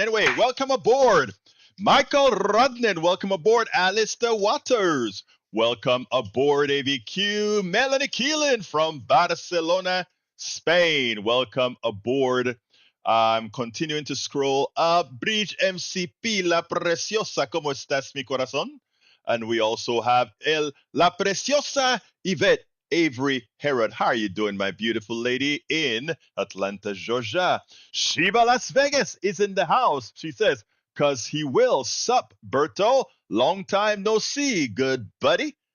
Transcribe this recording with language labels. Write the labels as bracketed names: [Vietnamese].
[English] Anyway, welcome aboard. Michael Rudnin, welcome aboard. Alistair Waters, welcome aboard. AVQ. Melanie Keelan from Barcelona, Spain, welcome aboard. I'm continuing to scroll up. [Spanish] Bridge MCP, La Preciosa, ¿cómo estás, mi corazón? [English] And we also have La Preciosa Yvette Avery Herod. How are you doing, my beautiful lady in Atlanta, Georgia? Shiva Las Vegas is in the house. She says, cause he will. Sup, Berto? Long time no see, good buddy.